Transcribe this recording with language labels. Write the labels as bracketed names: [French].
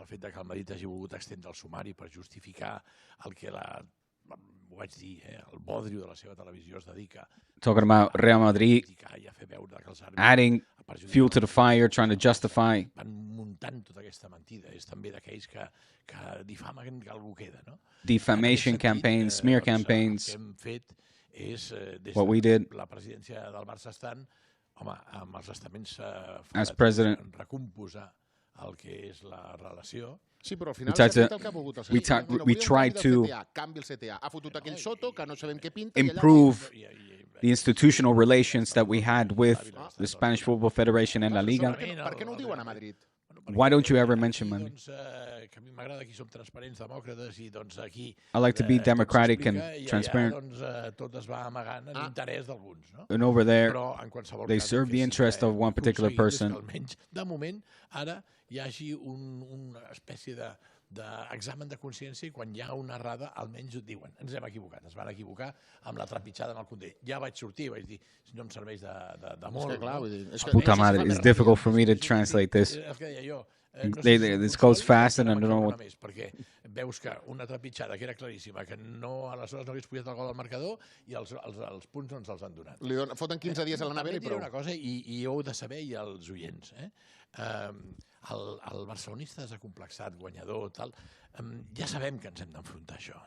[Catalan] El fet que el Madrid hagi volgut extendre el sumari per justificar el que ho vaig dir, el bodrio de la seva televisió es dedica. [English] Talking about Real Madrid adding fuel to the fire, trying to justify. [Catalan] Van muntant tota aquesta mentida. És també d'aquells que difamen que algú queda, no? [English] Defamation campaigns, smear campaigns. [Catalan] El que hem fet és, des de la presidència del Barça estant, home, amb els estaments recomposar el que és la relació. Sí, però al final s'ha fet el que ha volgut el senyor. [English] We tried to [Catalan] canvi el CTA. Ha fotut aquell Soto que no sabem què pinta. [English] Improve the institutional relations that we had with the Spanish Football Federation and La Liga. [Catalan] Per què no ho diuen a Madrid? [English] Why don't you ever mention Madrid? [Catalan] Que a mi m'agrada aquí som transparents, demòcrates, i doncs aquí... [English] I like to be democratic and transparent. [Catalan] Tot es va amagant en l'interès d'alguns, no? [English] And over there, they serve the interest of one particular person. [Catalan] Almenys, de moment, ara hi hagi una espècie d'examen de consciència i quan hi ha una errada almenys ho diuen, ens hem equivocat, es van equivocar amb la trepitjada amb el Condé. Ja vaig sortir i vaig dir, no em serveix de molt. [Spanish] Puta madre, [English] it's difficult for me to translate this. [Catalan] És que deia jo, [English] this goes fast and I don't know what... [Catalan] Perquè veus que una trepitjada que era claríssima, que aleshores no hagués pujat el gol al marcador i els punts no ens els han donat. Li foten 15 dies a la nevera i prou. Una cosa, i heu de saber, i els oients, el barcelonista desacomplexat, guanyador, tal, ja sabem que ens hem d'enfrontar a això.